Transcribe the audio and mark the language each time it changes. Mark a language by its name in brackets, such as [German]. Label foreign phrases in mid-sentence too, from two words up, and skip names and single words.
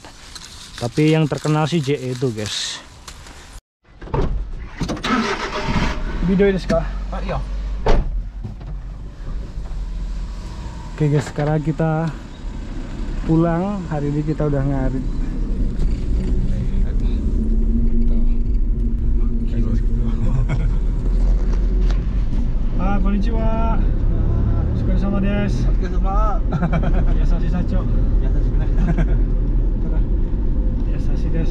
[Indonesian] Tapi yang terkenal sih JE itu guys. Video ini sekarang. Iya. Oke guys, sekarang kita pulang. Hari ini kita udah ngarit. [Japanese] Konnichiwa. お疲れ様です. Otsukare-sama. 優しい社長. 優しいね. 優しいです.